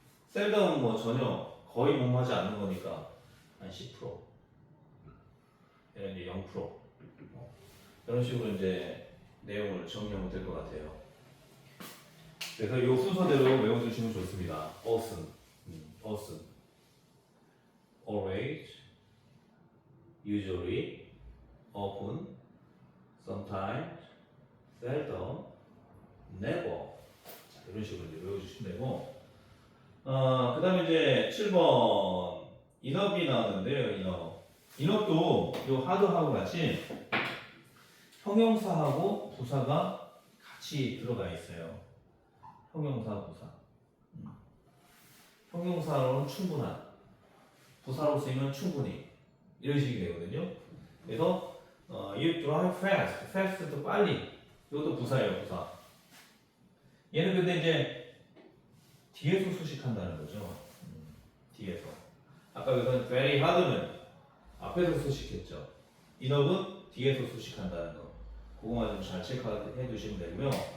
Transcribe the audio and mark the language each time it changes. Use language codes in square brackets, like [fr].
[ko] 셀덤은 뭐 전혀 거의 못마지 않는 거니까 한 10%. 이런 이제 0%. 이런 식으로 이제 내용을 정리하면 될 것 같아요. 그래서 이 순서대로 외워주시면 좋습니다. [en] often, always, usually, often, sometimes, seldom, never. [ko] 자, 이런 식으로 이제 외워주시면 되고, 그 다음에 이제 7번, 인업이 나왔는데요, 인업도 요 하드하고 같이 형용사하고 부사가 같이 들어가 있어요. 형용사, 부사. 형용사로는 충분한, 부사로 쓰이면 충분히 이런 식이 되거든요. 그래서 [en] you drive fast, fast도 [ko] 빨리. 이것도 부사예요, 부사. 얘는 근데 이제 뒤에서 수식한다는 거죠. 뒤에서. 아까 그건 very hard는 앞에서 수식했죠. 인업은 뒤에서 수식한다는 거. 그거만 좀 잘 체크해 두시면 되고요.